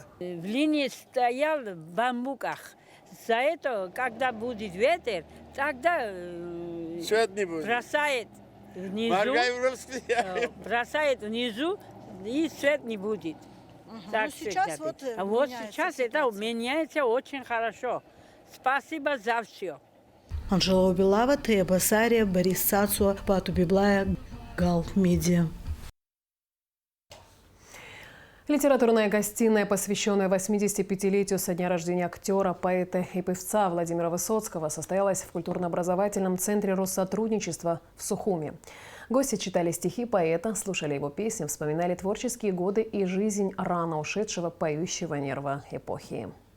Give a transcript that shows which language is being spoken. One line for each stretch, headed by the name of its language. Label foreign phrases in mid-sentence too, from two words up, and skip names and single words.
Russian: В линии стоял в бамбуках. За это, когда будет ветер, тогда Свет не будет. бросает внизу, и свет не будет. Так сейчас всегда. вот А вот меняется сейчас это меняется очень хорошо. Спасибо за все. Анжела Убилава, Тея Басария, Борис Сацуа, Пату Библая, Гал Медиа. Литературная гостиная, посвященная 85-летию со дня рождения актера, поэта и певца Владимира Высоцкого, состоялась в культурно-образовательном центре Россотрудничества в Сухуми. Гости читали стихи поэта, слушали его песни, вспоминали творческие годы и жизнь рано ушедшего поющего нерва эпохи.